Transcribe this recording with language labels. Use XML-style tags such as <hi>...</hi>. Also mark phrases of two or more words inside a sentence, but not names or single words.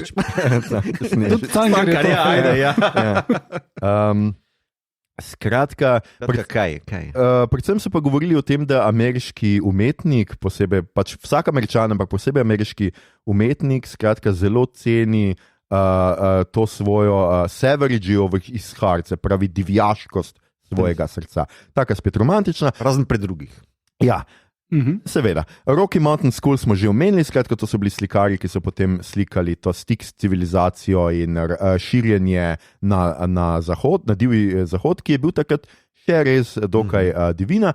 <sl>Tudi Cankar, ja, ajde, ja. Skratka, kaj? Predvsem so pa govorili o tem, da ameriški umetnik, posebej, pač vsak Američan, ampak posebej ameriški umetnik, skratka, zelo ceni to svojo</sl> <en>savagery of his heart,</en> <sl>se pravi divjaškost svojega srca. Taka spet romantična. Razen pri drugih. Ja, Seveda. Rocky Mountain School smo že omenili, skratka, to so bili slikarji, ki so potem slikali to stik s civilizacijo in širjenje na zahod, na divji zahod, ki je bil takrat še res dokaj divina.</sl>